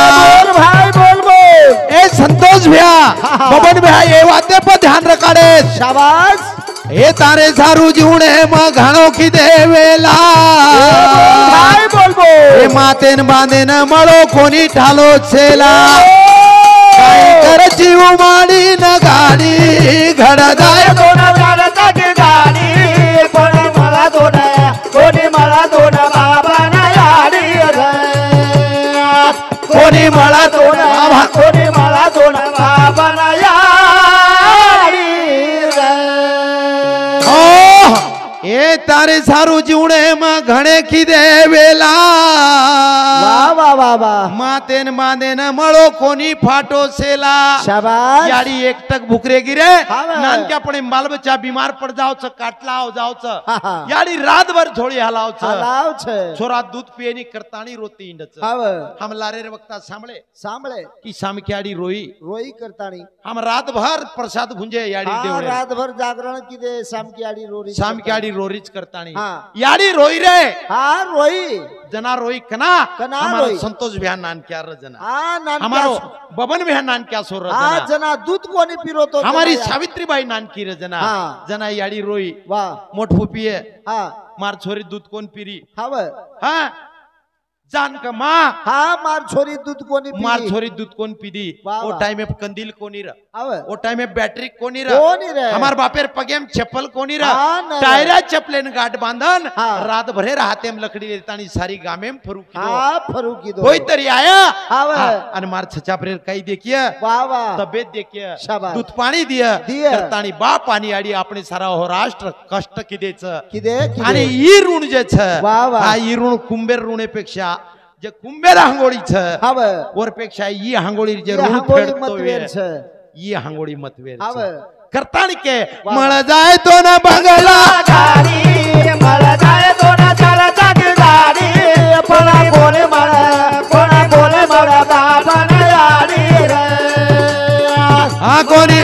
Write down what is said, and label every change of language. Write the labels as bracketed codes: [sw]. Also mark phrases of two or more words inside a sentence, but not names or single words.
[lmn] भाई बोल बोल ए संतोष भैया बबन भैया ये बातें पर ध्यान रखाड़े शाबाश ए तारे सारू जुणे म घणो की देवेला भाई बोल बोल ए मातेन बांधेन मळो कोणी ठालो सेला काय कर जीव माडी न गाडी घड जाय [mr] दोन चालतात गाडी पण मला [lmn] दोन कोणी मला दोन बाबा न याडी रे कोणी मला दोन कोणी मला दोन बाबा न याडी रे ए तारे सारू जीवणे म घणे की देवेला वा वा वा वा मातेन बांधेन मळो कोणी फाटो सेला शाबाश याडी एकटक भुकरे गिरे नानक्यापणे बाल बच्चा बीमार पड़ जाओ काटलाओ जाओ याडी रात भर झोड़ी हलाओ हलाव छे छोरा दूध पियेनी करतानी रोती इंडच हम लारे वक्ता सांभळे सांभळे की सामक्याडी रोई रोई करतानी हम रात भर प्रसाद भुंजे याडी देवळे रात भर जागरण किदे सामक्याडी रोरी सामक्याडी रोरीच करतानी याडी रोई रे हाँ रोई जना रोई कना हमारा संतोष भैया नानक्या र जना हमारो बबन भैया नानक्या सो र जना जना दूध कोणी पिरोतो हमारी सावित्रीबाई नानकी र जना जना याडी रोई वाह मोठ फुपिये मार छोरी दूध कोण पिरी हाँ जान का माँ हाँ मार छोरी दूध कोनी पी मार छोरी दूध कोन पीदी [hi] वो टाइम में [lmn] कंदील कोनी रा [hi] वो टाइम में [lmn] बैटरी कोनी रा हमार बापेर पगेम चप्पल कोनी रा टायरा चप्पलेन गाठ बांधन रात भरे राहते हम लकड़ी लेतानी सारी गामे में फरुकी दो फरुकी दो कोई तरी आया अन मार छचा प्रेर कई देखिए तबियत देखिए दूध पाणी दिया करतानी बा पाणी आडी आपणे सारा हो राष्ट्र कष्ट किदेच आणि ई ऋण जे छ हा ई ऋण कुंभेर ऋणेपेक्षा जे कुंभेर हांगोळी छ वर पेक्षा ई हांगोळी जे ऋण फेडतोय ई हांगोळी मतवेर करतानी के मळ जाय तो ना बंगला गाडी मळ जाय तो ना चाला चाक गाडी पळा बोले मळ कोणा बोले मळ बाबा न याडी रे हा कोणी